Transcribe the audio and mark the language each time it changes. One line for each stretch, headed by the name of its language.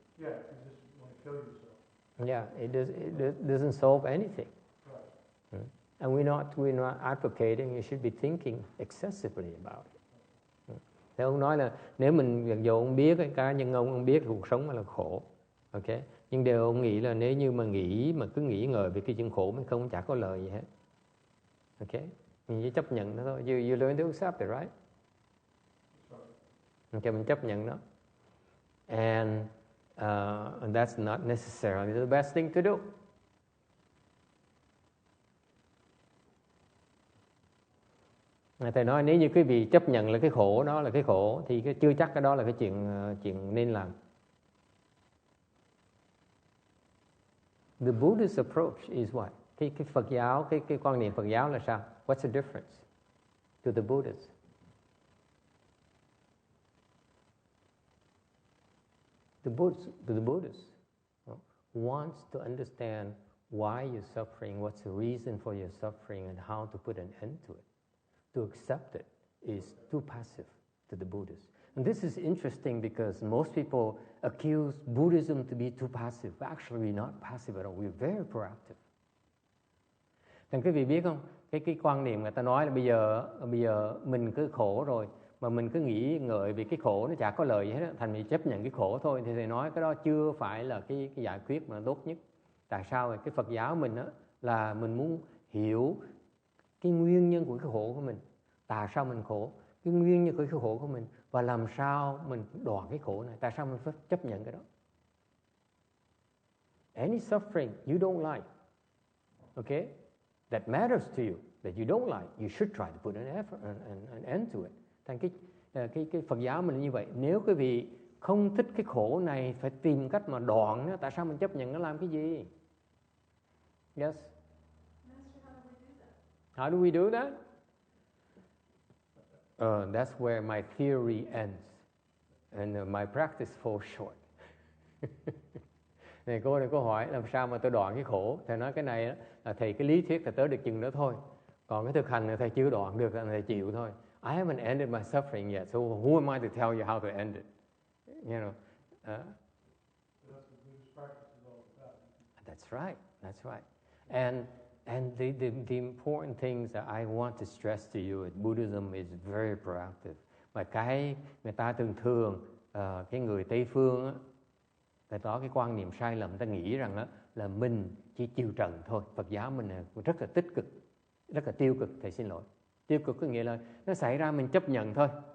English: Yeah, you just want to kill yourself. Yeah, it doesn't solve anything. Right. And we're not advocating you should be thinking excessively about it.
Vietnamese: Thì ông nói là nếu mình dù ông biết cái cá nhân ông biết cuộc sống là khổ, ok, nhưng điều ông nghĩ là nếu như mà cứ nghĩ ngợi về cái chuyện khổ mình không chả có lời gì hết, ok, mình chỉ chấp nhận nó thôi.
English: You learn to accept it, right? Ok,
Vietnamese: mình chấp nhận nó,
English: and that's not necessarily the best thing to do.
Vietnamese: Thầy nói nếu như quý vị chấp nhận là cái khổ đó là cái khổ thì chưa chắc cái đó là cái chuyện nên làm.
English: The Buddhist approach is what?
Vietnamese: Cái Phật giáo, cái quan niệm Phật giáo là sao?
English: What's the difference to the Buddhists? The Buddhist wants to understand why you're suffering, what's the reason for your suffering, and how to put an end to it. To accept it is too passive to the Buddhists. And this is interesting because most people accuse Buddhism to be too passive. Actually, we're not passive at all. We're very proactive.
Vietnamese: Thành quý vị biết không? Cái quan niệm người ta nói là bây giờ mình cứ khổ rồi mà mình cứ nghĩ ngợi vì cái khổ nó chả có lợi gì hết, thành mình chấp nhận cái khổ thôi. Thì thầy nói cái đó chưa phải là cái giải quyết mà tốt nhất. Tại sao? Cái Phật giáo mình á là mình muốn hiểu cái nguyên nhân của cái khổ của mình. Tại sao mình khổ? Cái nguyên nhân của cái khổ của mình và làm sao mình đoạn cái khổ này. Tại sao mình phải chấp nhận cái đó?
English: Any suffering you don't like, okay, that matters to you, that you don't like, you should try to put an effort, an end to it.
Vietnamese: Thành cái Phật giáo mình là như vậy. Nếu quý vị không thích cái khổ này phải tìm cách mà đoạn nó. Tại sao mình chấp nhận nó làm cái gì?
English: Yes. How do we do that? That's where my theory ends and my practice falls short.
Vietnamese: Này cô này có hỏi làm sao mà tôi đoạn cái khổ. Thầy nói cái này là thầy cái lý thuyết thầy tới được chừng đó thôi. Còn cái thực hành là thầy chưa đoạn được, thầy chịu thôi.
English: I haven't ended my suffering yet, so who am I to tell you how to end it? You know. That's what Buddhist practice is all about. That's right. That's right. And the important things that I want to stress to you is Buddhism is very proactive.
Vietnamese: Mà cái người ta thường cái người Tây phương á, người ta có cái quan niệm sai lầm, người ta nghĩ rằng á là mình chỉ chịu trần thôi. Phật giáo mình rất là tích cực, rất là tiêu cực. Thầy xin lỗi. Tiêu cực có nghĩa là nó xảy ra mình chấp nhận thôi.